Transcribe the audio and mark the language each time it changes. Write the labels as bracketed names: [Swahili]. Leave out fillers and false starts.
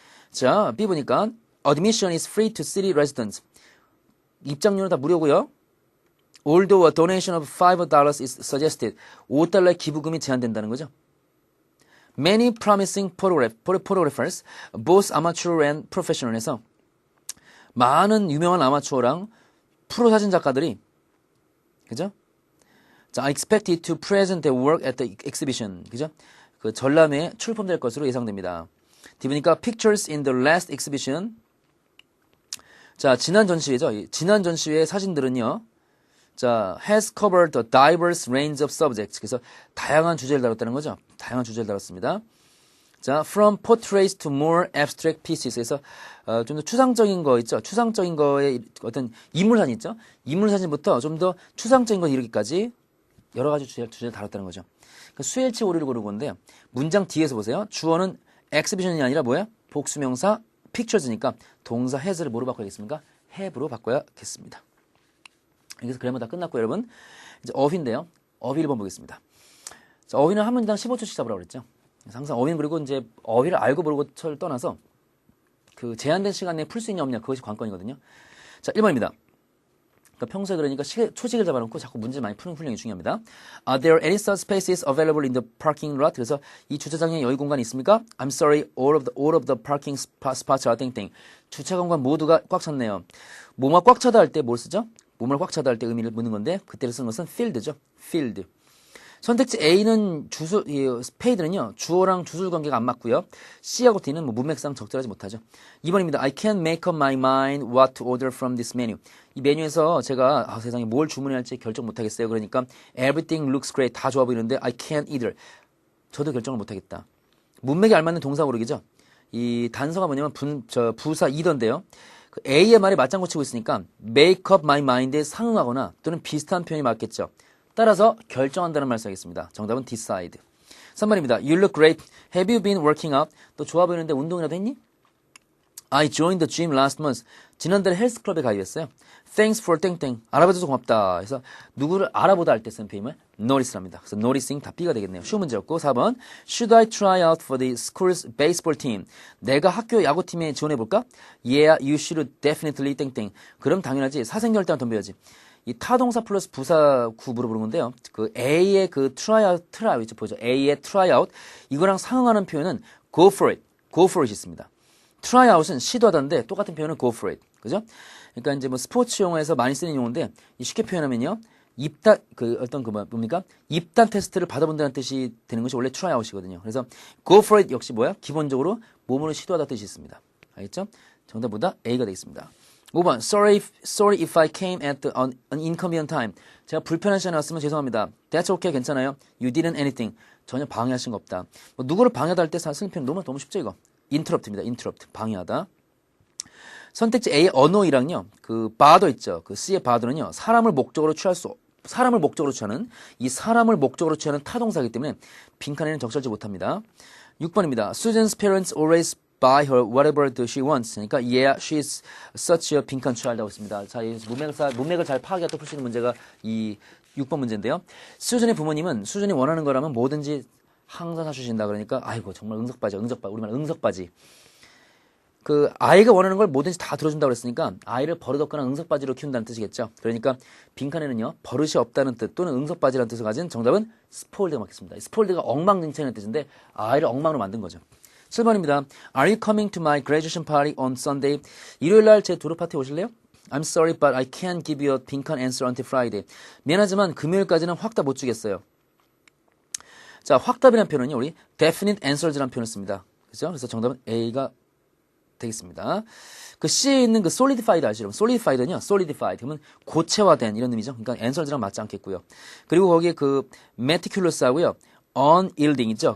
[Korean] 자, B 보니까 [English] admission is free to city residents. [Korean] 입장료는 다 무료고요. [English] Although a donation of $5 is suggested. [Korean] $5의 기부금이 제한된다는 거죠. [English] Many promising photographers, both amateur and professional [Korean] 해서 많은 유명한 아마추어랑 프로 사진 작가들이 그죠? [English] 자, I expected to present their work at the exhibition. [Korean] 그죠? 그 전람회에 출품될 것으로 예상됩니다. 뒤보니까 [English] pictures in the last exhibition. [Korean] 자, 지난 전시회죠. 지난 전시회의 사진들은요. [English] 자, has covered a diverse range of subjects. [Korean] 그래서 다양한 주제를 다뤘다는 거죠. 다양한 주제를 다뤘습니다. [English] 자, from portraits to more abstract pieces. [Korean] 그래서 좀 더 추상적인 거 있죠. 추상적인 거에 어떤 인물사진 있죠. 인물사진부터 좀 더 추상적인 거 이르기까지 여러 가지 주제를 다뤘다는 거죠. 그러니까 수일치 오류를 고른 건데요. 문장 뒤에서 보세요. 주어는 exhibition이 아니라 뭐야? 복수명사 pictures니까 동사 has를 뭐로 바꿔야겠습니까? have로 바꿔야겠습니다. 그래서 그래머 다 끝났고 여러분 이제 어휘인데요. 어휘 1번 보겠습니다. 자, 어휘는 한 문장 15초씩 잡으라고 그랬죠. 항상 어휘는 그리고 이제 어휘를 알고 모르고를 떠나서 그 제한된 시간 내에 풀 수 있냐 없냐 그것이 관건이거든요. 자, 1번입니다. 그러니까 평소에 그러니까 초식을 잡아놓고 자꾸 문제를 많이 푸는 훈련이 중요합니다. [English] Are there any such spaces available in the parking lot? [Korean] 그래서 이 주차장에 여유 공간이 있습니까? [English] I'm sorry, all of the parking spots are 땡땡. [Korean] 주차 공간 모두가 꽉 찼네요. 뭐가 꽉 차다 할 때 뭘 쓰죠? 몸을 꽉 차다 할 때 의미를 묻는 건데 그때를 쓰는 것은 field죠. field. 선택지 A는 paid는요. 주어랑 주술 관계가 안 맞고요. C하고 D는 문맥상 적절하지 못하죠. 2번입니다. [English] I can't make up my mind what to order from this menu. [Korean] 이 메뉴에서 제가 세상에 뭘 주문해야 할지 결정 못하겠어요. 그러니까 [English] everything looks great. [Korean] 다 좋아 보이는데 [English] I can't either. [Korean] 저도 결정을 못하겠다. 문맥에 알맞는 동사 고르기죠. 이 단서가 뭐냐면 부사 either인데요. 그 A의 말에 맞장구 치고 있으니까 make up my mind에 상응하거나 또는 비슷한 표현이 맞겠죠. 따라서 결정한다는 말 써야겠습니다. 정답은 decide. 3번입니다. [English] You look great. Have you been working out? [Korean] 너 좋아 보이는데 운동이라도 했니? [English] I joined the gym last month. [Korean] 지난달에 헬스클럽에 가입했어요. [English] Thanks for 땡땡. [Korean] 알아봐줘서 고맙다. 그래서 누구를 알아보다 할 때 쓰는 표현을 notice랍니다. 그래서 noticing 다 B가 되겠네요. 쉬운 문제였고 4번. [English] Should I try out for the school's baseball team? [Korean] 내가 학교 야구팀에 지원해볼까? [English] Yeah, you should definitely 땡땡. [Korean] 그럼 당연하지. 사생결단 덤벼야지. 이 타동사 플러스 부사 구부로 부르는 건데요. 그 A의 그 tryout 보죠. A의 tryout 이거랑 상응하는 표현은 go for it 있습니다. tryout은 시도하다인데 똑같은 표현은 go for it. 그죠? 그러니까 이제 뭐 스포츠 용어에서 많이 쓰는 용어인데 쉽게 표현하면요. 입단 뭡니까? 입단 테스트를 받아본다는 뜻이 되는 것이 원래 tryout이거든요. 그래서 go for it 역시 뭐야? 기본적으로 몸으로 시도하다 뜻이 있습니다. 알겠죠? 정답보다 A가 되겠습니다. 5번. [English] Sorry if I came at an inconvenient time. [Korean] 제가 불편한 시간에 왔으면 죄송합니다. [English] That's okay. [Korean] 괜찮아요. [English] You didn't anything. [Korean] 전혀 방해하신 거 없다. 뭐 누구를 방해하다 할 때 쓰는 표현 너무 쉽죠 이거. interrupt입니다. interrupt. 방해하다. 선택지 A의 annoy랑요. 그 bother 있죠. 그 C의 bother는요. 사람을 목적으로 취할 수 사람을 목적으로 취하는 이 사람을 목적으로 취하는 타동사이기 때문에 빈칸에는 적절치 못합니다. 6번입니다. [English] Susan's parents always buy her whatever she wants. [Korean] 그러니까 [English] yeah, she's such a 빈칸 child라고 했습니다. [Korean] 자, 이 문맥을 잘 파악해야 풀 수 있는 문제가 이 6번 문제인데요. 수전의 부모님은 수전이 원하는 거라면 뭐든지 항상 사주신다. 그러니까 아이고 정말 응석바지, 우리말 응석바지. 그 아이가 원하는 걸 뭐든지 다 들어준다고 그랬으니까 아이를 버릇없거나 응석바지로 키운다는 뜻이겠죠. 그러니까 빈칸에는요 버릇이 없다는 뜻 또는 응석바지라는 뜻을 가진 정답은 스포일드가 맞겠습니다. 스포일드가 엉망진창이라는 뜻인데 아이를 엉망으로 만든 거죠. 7번입니다. [English] Are you coming to my graduation party on Sunday? [Korean] 일요일 날 제 졸업 파티에 오실래요? [English] I'm sorry, but I can't give you a 빈칸 answer until Friday. [Korean] 미안하지만 금요일까지는 확답 못 주겠어요. 자, 확답이라는 표현은요, 우리 definite answers라는 표현을 씁니다. 그죠? 그래서 정답은 A가 되겠습니다. 그 C에 있는 그 solidified 아시죠? solidified는요, solidified. 그러면 고체화된 이런 의미죠. 그러니까 answers랑 맞지 않겠고요. 그리고 거기에 그 meticulous하고요, unyielding 있죠?